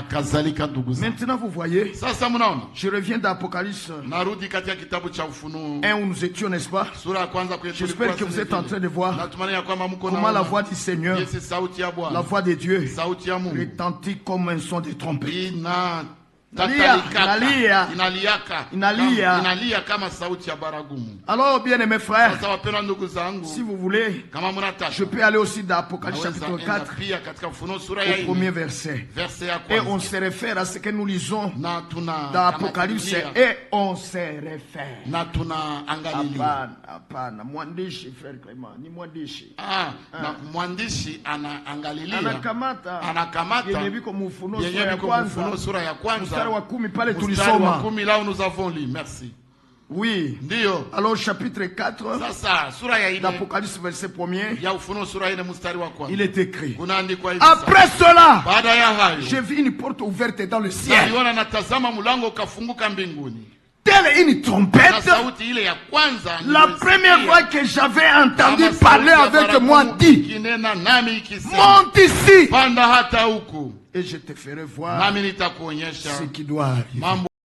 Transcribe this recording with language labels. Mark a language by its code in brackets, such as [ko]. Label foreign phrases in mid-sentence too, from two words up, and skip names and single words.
[fr] Maintenant vous voyez, je reviens d'Apocalypse 1 où nous étions, n'est-ce pas? J'espère que vous êtes en train de voir comment la voix du Seigneur, la voix de Dieu, retentit comme un son de trompette. [sw] Inalia kama sauti ya baragumu. [fr] Alors bien mes frères, si vous voulez, je peux aller aussi dans Apocalypse chapitre 4 au premier verset. Et on se réfère à ce que nous lisons dans Apocalypse et on se réfère. [sw] Hapana, mwandishi frère Clément, ni mwandishi. Mwandishi anaangalilia. Anakamata. Yenye biko mufuno sura ya kwanza. Mstari wa 10 pale tulisoma. [fr] Là où nous avons lu. Merci. Oui. [sw] Ndio. [fr] Alors chapitre 4. [sw] Sasa sura ya 4. [fr] D'Apocalypse verset 1er. [sw] Ya Ufunuo sura ya 4 mstari wa kwanza. [fr] Il est écrit. [sw] Kunaandikwa hivi. [fr] Après cela, [sw] baada ya hayo, [fr] j'ai vu une porte ouverte dans le ciel. [sw] Niliona natazama mlango ukafunguka mbinguni. [fr] Telle une trompette. La première fois que j'avais entendu parler avec moi dit, monte ici et je te ferai voir ce qui doit arriver.